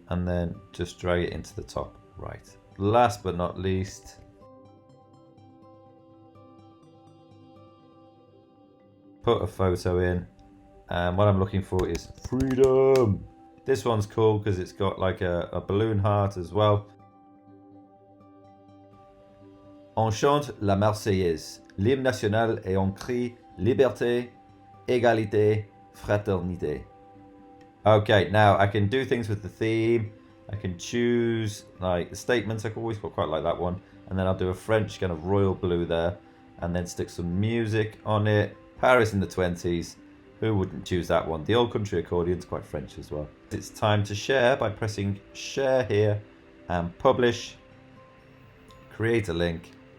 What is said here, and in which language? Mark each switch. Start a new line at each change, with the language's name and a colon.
English: And then just drag it into the top right. Last but not least, put a photo in. And what I'm looking for is freedom. This one's cool because it's got like a balloon heart as well.
French: On chante la Marseillaise, l'hymne national et on crie liberté, égalité, fraternité.
English: Okay, now I can do things with the theme. I can choose like the statements. I always quite like that one. And then I'll do a French kind of royal blue there. And then stick some music on it. Paris in the 20s. Who wouldn't choose that one? The Old Country Accordion's quite French as well. It's time to share by pressing share here and publish. Create a link.